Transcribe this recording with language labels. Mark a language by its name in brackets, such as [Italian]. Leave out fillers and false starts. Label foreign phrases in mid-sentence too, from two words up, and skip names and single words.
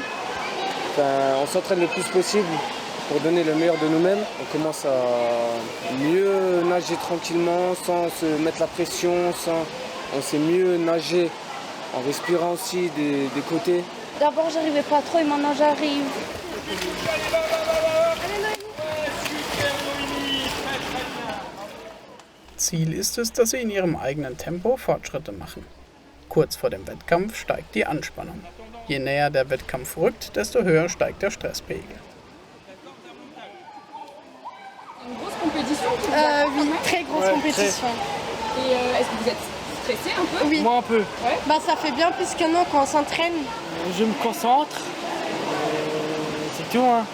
[French] On s'entraîne le plus possible pour donner le meilleur de nous-mêmes. On commence à mieux nager tranquillement, sans se mettre la pression, on sait mieux nager en respirant aussi des côtés. D'abord j'arrivais pas trop et maintenant j'arrive. [German] Ziel ist es, dass sie in ihrem eigenen Tempo Fortschritte machen. Kurz vor dem Wettkampf steigt die Anspannung. Je näher der Wettkampf rückt, desto höher steigt der Stresspegel. [French] Une grosse compétition Oui, très grosse compétition. Et est-ce que vous êtes stressé un peu? Oui. Moi un peu. Bah, ça fait bien plus qu'un an quand on s'entraîne. Je me concentre. C'est tout, hein.